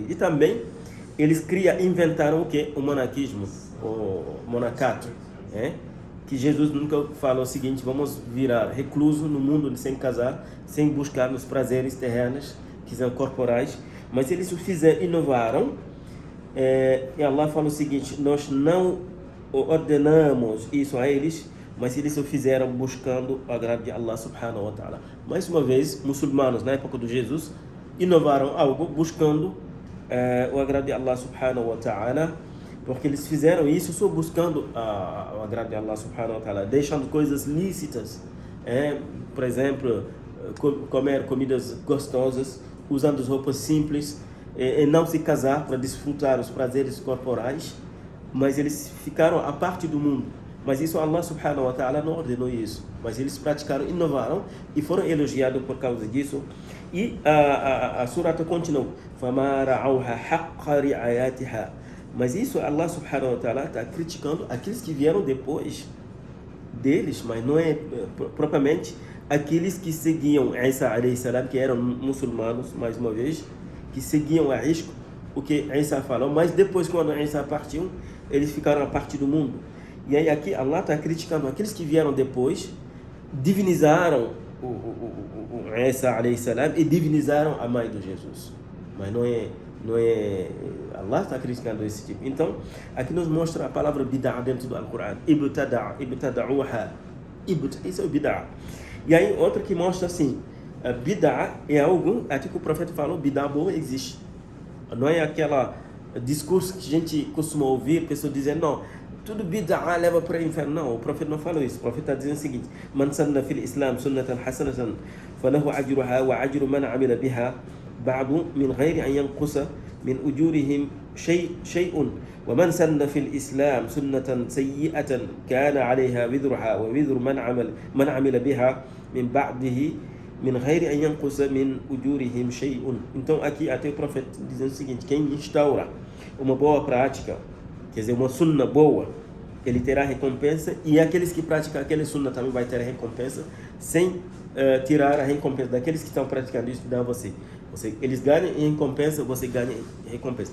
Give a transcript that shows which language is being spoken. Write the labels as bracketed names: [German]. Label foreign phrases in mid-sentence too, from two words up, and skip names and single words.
[Portuguese] E também eles inventaram o que? O monaquismo, o monacato, que Jesus nunca falou o seguinte: vamos virar recluso no mundo sem casar, sem buscar os prazeres terrenos, que são corporais. Mas eles o fizeram, inovaram, e Allah fala o seguinte: nós não ordenamos isso a eles, mas eles o fizeram buscando o agrado de Allah [Arabic] سبحانه وتعالى. [Portuguese] Mais uma vez, muçulmanos na época de Jesus inovaram algo buscando o agrado de Allah [Arabic] سبحانه وتعالى, [Portuguese] porque eles fizeram isso só buscando o agrado de Allah [Arabic] سبحانه وتعالى, [Portuguese] deixando coisas lícitas, por exemplo, comer comidas gostosas, usando roupas simples, e não se casar para desfrutar os prazeres corporais. Mas eles ficaram à parte do mundo. Mas isso Allah [Arabic] سبحانه وتعالى [Portuguese] não ordenou isso. Mas eles praticaram, inovaram e foram elogiados por causa disso. E a surata continua: [Arabic] فَمَا رَعَوْهَا حَقَّ رِعَيَاتِهَا. [Portuguese] Mas isso Allah [Arabic] سبحانه وتعالى [Portuguese] está criticando aqueles que vieram depois deles, mas não é propriamente aqueles que seguiam Isa [Arabic] عليه السلام, [Portuguese] que eram muçulmanos, mais uma vez, que seguiam a risco o que Isa falou. Mas depois, quando Isa partiu, eles ficaram a parte do mundo. E aí aqui Allah está criticando aqueles que vieram depois, divinizaram o Isa [Arabic] عليه السلام [Portuguese] e divinizaram a mãe de Jesus. Mas não é Allah está criticando esse tipo. Então aqui nos mostra a palavra bid'ah dentro do Alcorão: ibtada'uha. Isso é o bid'ah. E aí outra que mostra assim: bid'ah é algo, até que o profeta falou, bid'ah boa existe. Não é aquela discurso que a gente costuma ouvir, pessoas dizendo, não, tudo bid'ah leva para o inferno. Não, o profeta não falou isso. O profeta está dizendo o seguinte: [Arabic] من سن في الإسلام سنة حسنة فله أجرها وأجر من عمل بها بعد من غير أن ينقص من أجورهم شيء ومن سن في الإسلام سنة سيئة كان عليها وزرها ووزر من عمل بها من بعده من غير أن ينقص من أجورهم شيء. [Portuguese] Então aqui até o profeta dizendo o seguinte: quem instaura uma boa prática, quer dizer, uma sunna boa, ele terá recompensa, e aqueles que praticam aquele sunna também vai ter recompensa, sem tirar a recompensa daqueles que estão praticando isso, dá você. Eles ganham em recompensa, você ganha em recompensa.